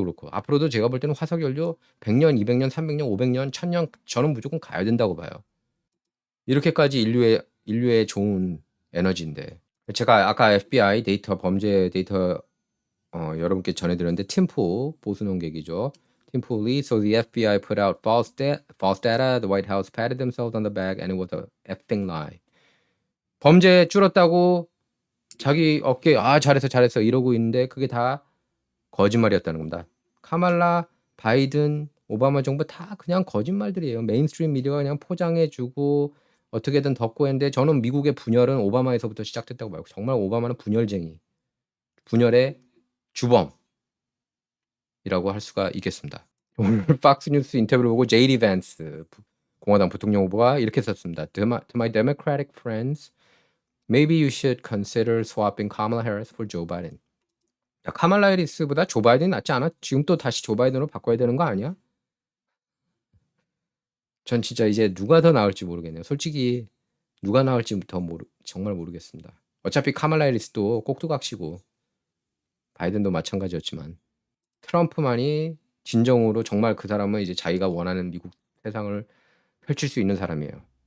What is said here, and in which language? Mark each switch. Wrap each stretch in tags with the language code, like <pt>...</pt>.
<ko>앞으로도 제가 볼 때는 화석연료 100년, 200년, 300년, 500년, 1000년 저는 무조건 가야 된다고 봐요. 이렇게까지 인류의 좋은 에너지인데 제가 아까 FBI 범죄 데이터 여러분께 전해드렸는데 팀포 보수 농객이죠.</ko> <en>팀포 리 So the FBI put out false data. The White House patted themselves on the back and it was a effing lie.</en> <ko>범죄 줄었다고 자기 어깨 잘했어 이러고 있는데 그게 다 거짓말이었다는 겁니다. 카말라, 바이든, 오바마 정부 다 그냥 거짓말들이에요. 메인스트림 미디어가 그냥 포장해주고 어떻게든 덮고 했는데 저는 미국의 분열은 오바마에서부터 시작됐다고 봐요. 정말 오바마는 분열쟁이, 분열의 주범이라고 할 수가 있겠습니다. 오늘 박스뉴스 인터뷰를 보고 제이디 밴스 공화당 부통령 후보가 이렇게 썼습니다.</ko> <en>To my Democratic friends, maybe you should consider swapping Kamala Harris for Joe Biden.</en> <ko>야, 카말라 해리스보다 조 바이든이 낫지 않아? 지금 또 다시 조 바이든으로 바꿔야 되는 거 아니야? 전 진짜 이제 누가 더 나을지 모르겠네요. 솔직히 누가 나을지 정말 모르겠습니다. 어차피 카말라 해리스도 꼭두각시고 바이든도 마찬가지였지만 트럼프만이 진정으로 정말 그 사람은 이제 자기가 원하는 미국 세상을 펼칠 수 있는 사람이에요.</ko>